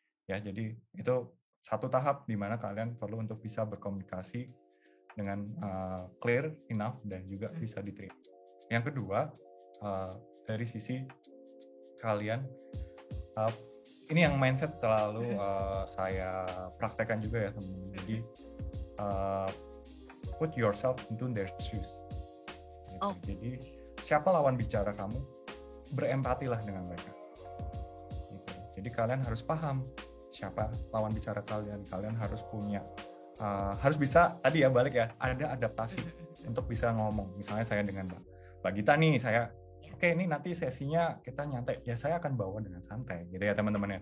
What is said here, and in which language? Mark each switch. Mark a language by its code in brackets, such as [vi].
[id] Ya, jadi itu satu tahap di mana kalian perlu untuk bisa berkomunikasi dengan [en] clear enough [id] dan juga bisa diterima. Yang kedua, dari sisi kalian, ini yang mindset selalu saya praktekkan juga ya teman-teman. [en] Jadi put yourself into their shoes. [id] Gitu. Jadi siapa lawan bicara kamu, berempatilah dengan mereka. Gitu. Jadi kalian harus paham siapa lawan bicara kalian. Kalian harus punya, harus bisa tadi ya balik ya, ada adaptasi untuk bisa ngomong. Misalnya saya dengan Mbak Gita nih, saya oke, ini nanti sesinya kita nyantai, ya saya akan bawa dengan santai gitu ya teman-teman ya.